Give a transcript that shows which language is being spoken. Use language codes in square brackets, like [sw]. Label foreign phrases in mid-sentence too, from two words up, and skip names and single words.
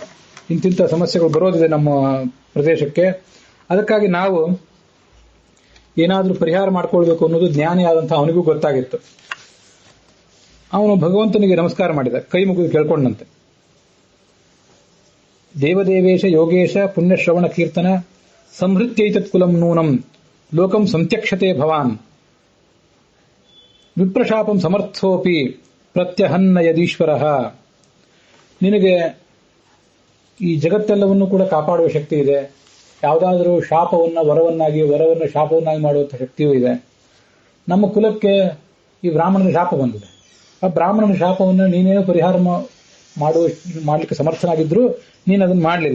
[kn] ಇಂತಿಂಥ ಸಮಸ್ಯೆಗಳು ಬರೋದಿದೆ ನಮ್ಮ ಪ್ರದೇಶಕ್ಕೆ, ಅದಕ್ಕಾಗಿ ನಾವು ಏನಾದರೂ ಪರಿಹಾರ ಮಾಡ್ಕೊಳ್ಬೇಕು ಅನ್ನೋದು ಜ್ಞಾನಿಯಾದಂಥ ಅವನಿಗೂ ಗೊತ್ತಾಗಿತ್ತು. ಅವನು ಭಗವಂತನಿಗೆ ನಮಸ್ಕಾರ ಮಾಡಿದ, ಕೈ ಮುಗಿದು ಕೇಳ್ಕೊಂಡಂತೆ. [sa] ದೇವದೇವೇಶ ಯೋಗೇಶ ಪುಣ್ಯಶ್ರವಣ ಕೀರ್ತನ ಸಂಹೃತ್ಯೈತತ್ ಕುಲಂ ನೂನಂ ಲೋಕಂ ಸಂತ್ಯಕ್ಷತೆ ಭವಾನ್ ವಿಪ್ರಶಾಪಂ ಸಮರ್ಥೋಪಿ ಪ್ರತ್ಯಹನ್ನ ಯದೀಶ್ವರ. [kn] ನಿನಗೆ ಈ ಜಗತ್ತೆಲ್ಲವನ್ನೂ ಕೂಡ ಕಾಪಾಡುವ ಶಕ್ತಿ ಇದೆ. ಯಾವುದಾದರೂ ಶಾಪವನ್ನ ವರವನ್ನ ಶಾಪವನ್ನಾಗಿ ಮಾಡುವಂಥ ಶಕ್ತಿಯೂ ಇದೆ. ನಮ್ಮ ಕುಲಕ್ಕೆ ಈ ಬ್ರಾಹ್ಮಣನ ಶಾಪ ಬಂದಿದೆ. ಆ ಬ್ರಾಹ್ಮಣನ ಶಾಪವನ್ನು ನೀನೇನೋ ಪರಿಹಾರ ಮಾಡಲಿಕ್ಕೆ ಸಮರ್ಥನಾಗಿದ್ರು ನೀನು ಅದನ್ನು ಮಾಡಲಿಲ್ಲ.